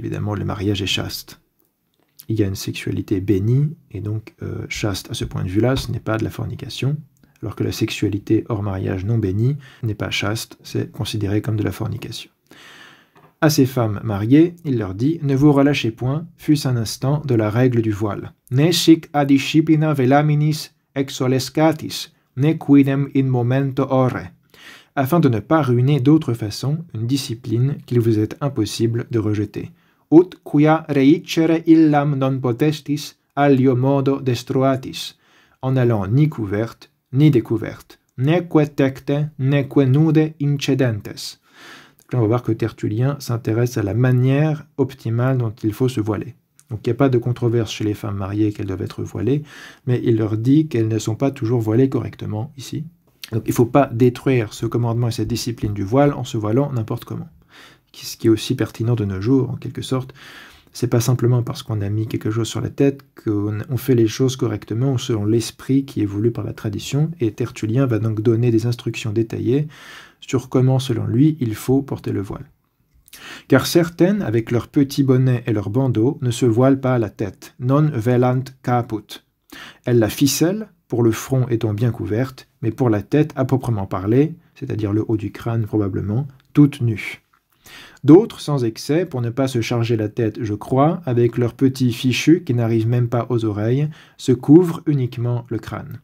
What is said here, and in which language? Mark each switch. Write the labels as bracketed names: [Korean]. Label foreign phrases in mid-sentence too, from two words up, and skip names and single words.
[French] Évidemment, le mariage est chaste. Il y a une sexualité bénie, et donc chaste à ce point de vue-là, ce n'est pas de la fornication, alors que la sexualité hors mariage non bénie n'est pas chaste, c'est considéré comme de la fornication. À ces femmes mariées, il leur dit « Ne vous relâchez point, fût-ce un instant, de la règle du voile. [Latin] Ne sic ad disciplina velaminis exolescatis, ne quidem in momento ore. [French] » afin de ne pas ruiner d'autre façon une discipline qu'il vous est impossible de rejeter. [Latin] Ut quia reicere illam non potestis alio modo destruatis, [French] en allant ni couverte, ni découverte, [Latin] neque tecte, neque nude incedentes. [French] Là, on va voir que Tertullien s'intéresse à la manière optimale dont il faut se voiler. Donc il n'y a pas de controverse chez les femmes mariées qu'elles doivent être voilées, mais il leur dit qu'elles ne sont pas toujours voilées correctement ici. Donc il ne faut pas détruire ce commandement et cette discipline du voile en se voilant n'importe comment. Ce qui est aussi pertinent de nos jours, en quelque sorte. C'est pas simplement parce qu'on a mis quelque chose sur la tête qu'on fait les choses correctement ou selon l'esprit qui est voulu par la tradition, et Tertullien va donc donner des instructions détaillées sur comment, selon lui, il faut porter le voile. Car certaines, avec leurs petits bonnets et leurs bandeaux, ne se voilent pas la tête, [Latin] non velant caput. [French] Elles la ficellent, pour le front étant bien couverte, mais pour la tête à proprement parler, c'est-à-dire le haut du crâne probablement, toute nue. D'autres, sans excès, pour ne pas se charger la tête, je crois, avec leurs petits fichus qui n'arrivent même pas aux oreilles, se couvrent uniquement le crâne.